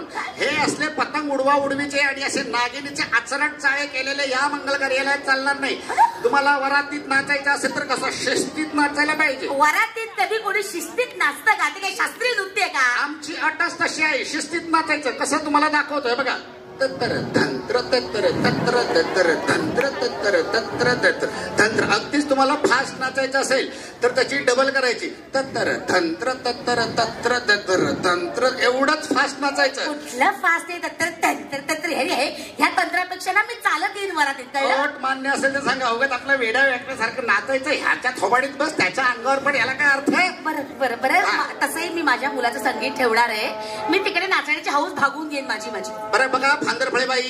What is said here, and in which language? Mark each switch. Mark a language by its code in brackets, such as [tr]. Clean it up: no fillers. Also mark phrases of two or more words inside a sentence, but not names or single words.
[mr] हे असले पतंग उडवा उडवीचे आणि असे नागिनीचे आचरण चाळे केलेले या मंगल कार्यालयात चालणार नाही. तुम्हाला वरातीत नाचायचं असेल तर कसं शिस्तीत नाचायला पाहिजे. वरातीत कधी कोणी शिस्तीत नाचतं का? ते काही शास्त्रीय नृत्य आहे का? आमची अटच तशी आहे. शिस्तीत नाचायचं. कसं तुम्हाला दाखवतोय बघा. तत्र तंत्र तत्र तत्र तत्र तंत्र तत्र तत्र तत्र तंत्र. अगदीच तुम्हाला फास्ट नाचायचं असेल तर त्याची डबल करायची. तत्र तंत्र तत्र तत्र तत्र तंत्र. एवढंच फास्ट नाचायचं. कुठलं फास्ट आहे? तत्र तंत्र तत्र हे ह्या तंत्रापेक्षा ना मी चालत येईन वरातीत. कळलं? मान्य असेल तर सांगा. अवघत आपला वेडा व्यक्तीसारखं नाचायचं. ह्याच्या थोबाडीत बस त्याच्या अंगावर पण. याला काय अर्थ आहे? बरं बरं तसंही मी माझ्या मुलाचं संगीत ठेवणार आहे. मी तिकडे नाचण्याची हौस भागून घेईन माझी. बरं बघा. फांदरफळे बाई.